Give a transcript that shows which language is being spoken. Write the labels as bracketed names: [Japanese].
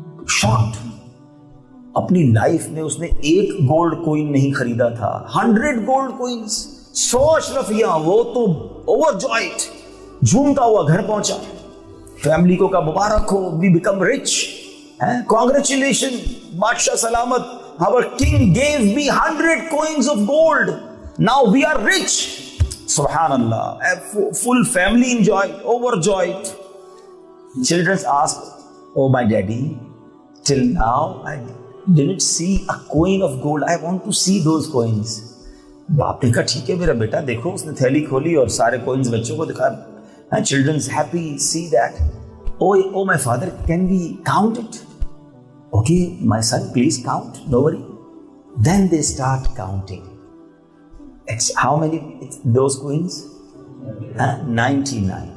[Urdu] Shocked, اپنی life میں اس نے ایک گولڈ کوئن نہیں خریدا تھا, 100 گولڈ کوئنز, 100 اشرفیاں. وہ تو اوور جوائٹ, جھومتا ہوا گھر پہنچا. فیملی کو کہا مبارک ہو, وی بیکم رچ, کانگریچولیشن بادشاہ سلامت, [English] our king gave me 100 coins of gold, now we are rich. سبحان اللہ, full family enjoyed, overjoyed. Children asked, oh my daddy, till now I didn't see a coin of gold, I want to see those coins. [Urdu] باپ نے کہا ٹھیک ہے میرا بیٹا, دیکھو. اس نے تھیلی کھولی اور سارے کوئنز بچوں کو دکھا. [English] And children's happy, see that. Oh my father, can we count it? Okay, my son, please count, no worry. Then they start counting. How many those coins? 99.